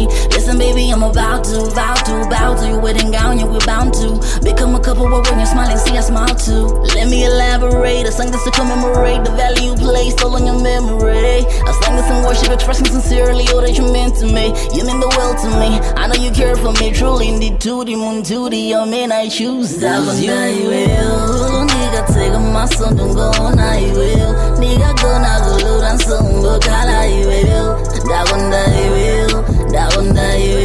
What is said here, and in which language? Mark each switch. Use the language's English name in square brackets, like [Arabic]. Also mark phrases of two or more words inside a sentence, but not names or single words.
[English] Listen, baby, I'm about to bow to your wedding gown. Yeah, we're bound to become a couple. But when you're smiling, see I smile too. Let me elaborate. A song that's to commemorate the value placed all on your memory. A song that's in worship, expressing sincerely all that you meant to me. You mean the world to me. I know you care for me truly. [Nyanja] Ndituti muntuti, amene, [English] I choose [Nyanja] Ndakonda iweyo, ndikatseka maso ndungowona iweyo, ndikagona kulotanso ungokhala iweyo. Ndakonda iweyo, ndakonda